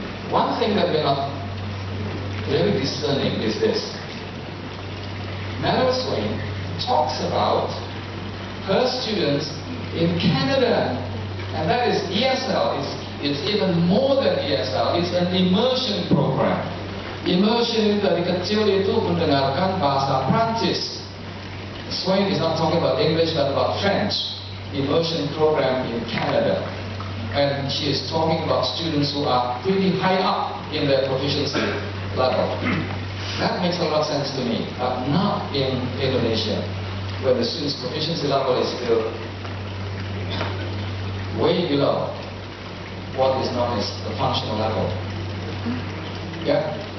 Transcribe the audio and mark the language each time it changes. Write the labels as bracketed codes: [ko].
[en] One thing that we're not very discerning is this. Meryl Swing talks about her students in Canada, and that is ESL. It's even more than ESL. It's an immersion program. [id] Immersion dari kecil itu mendengarkan bahasa Prancis. [en] Swing is not talking about English but about French. Immersion program in Canada. And she is talking about students who are pretty high up in their proficiency level. That makes a lot of sense to me, but not in Indonesia, where the student's proficiency level is still way below what is known as the functional level. Yeah?